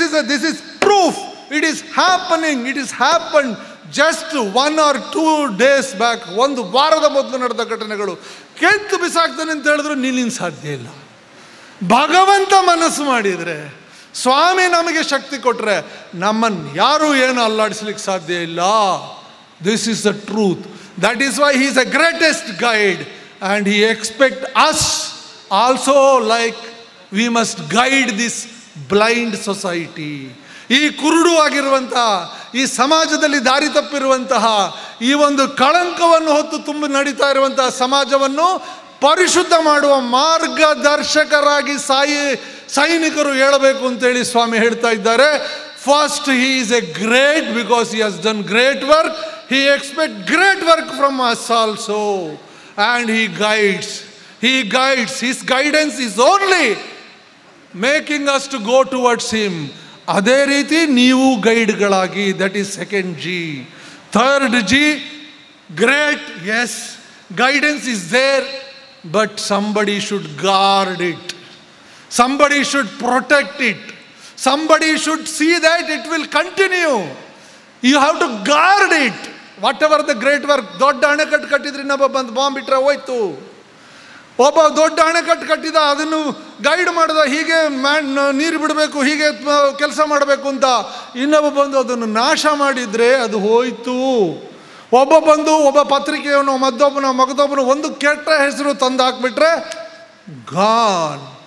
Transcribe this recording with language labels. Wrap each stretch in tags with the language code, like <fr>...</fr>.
<en>This is proof. It is happening. It is happen just 1 or 2 days back.</en> <kn>ಒಂದು ವಾರದ ಮೊದಲು ನಡೆದ ಘಟನೆಗಳು. ಕೆತ್ತು ಬಿಸಾಕ್ತಾನೆ ಅಂತ ಹೇಳಿದ್ರು ನಿಲ್ಲಿನ ಸಾಧ್ಯ ಇಲ್ಲ. ಭಗವಂತ ಮನಸ್ಸು ಮಾಡಿದರೆ, ಸ್ವಾಮಿ ನಮಗೆ ಶಕ್ತಿ ಕೊಟ್ಟರೆ ನಮ್ಮನ್ನು ಯಾರೂ ಏನು ಅಲ್ಲಾಡಿಸ್ಲಿಕ್ಕೆ ಸಾಧ್ಯ ಇಲ್ಲ.</kn> <en>This is the truth. That is why he is the greatest guide. And he expects us also, like we must guide this blind society.</en> <kn>ಈ ಕುರುಡು ಆಗಿರುವಂತಹ, ಈ ಸಮಾಜದಲ್ಲಿ ದಾರಿ ತಪ್ಪಿರುವಂತಹ, ಈ ಒಂದು ಕಳಂಕವನ್ನು ಹೊತ್ತು ತುಂಬಿ ನಡೀತಾ ಇರುವಂತಹ ಸಮಾಜವನ್ನು ಪರಿಶುದ್ಧ ಮಾಡುವ ಮಾರ್ಗದರ್ಶಕರಾಗಿ ಸೈನಿಕರು ಹೇಳಬೇಕು ಅಂತೇಳಿ ಸ್ವಾಮಿ ಹೇಳ್ತಾ ಇದ್ದಾರೆ.</kn> <en>First he is a great because he has done great work. He expect great work from us also. And he guides. He guides. His guidance is only making us to go towards him.</en> <kn>ಅದೇ ರೀತಿ ನೀವು ಗೈಡ್ಗಳಾಗಿ.</kn> <en>That is second G. Third G, great. Yes, guidance is there, but somebody should guard it. Somebody should protect it. Somebody should see that it will continue. You have to guard it. Whatever the great work.</en> <kn>ದೊಡ್ಡ ಅಣೆಕಟ್ಟು ಕಟ್ಟಿದ್ರೆ ಇನ್ನೊಬ್ಬ ಬಂದು bomb ಬಿಟ್ಟರೆ ಹೋಯ್ತು. ಒಬ್ಬ ದೊಡ್ಡ ಅಣೆಕಟ್ಟು ಕಟ್ಟಿದ, ಅದನ್ನು ಗೈಡ್ ಮಾಡಿದ, ಹೀಗೆ ನೀರು ಬಿಡಬೇಕು, ಹೀಗೆ ಕೆಲಸ ಮಾಡಬೇಕು ಅಂತ. ಇನ್ನೊಬ್ಬ ಬಂದು ಅದನ್ನು ನಾಶ ಮಾಡಿದರೆ ಅದು ಹೋಯ್ತು. ಒಬ್ಬ ಪತ್ರಿಕೆಯವನು ಮಗದೊಬ್ಬನು ಒಂದು ಕೆಟ್ಟ ಹೆಸರು ತಂದು ಹಾಕ್ಬಿಟ್ರೆ ಗಾನ್.</kn>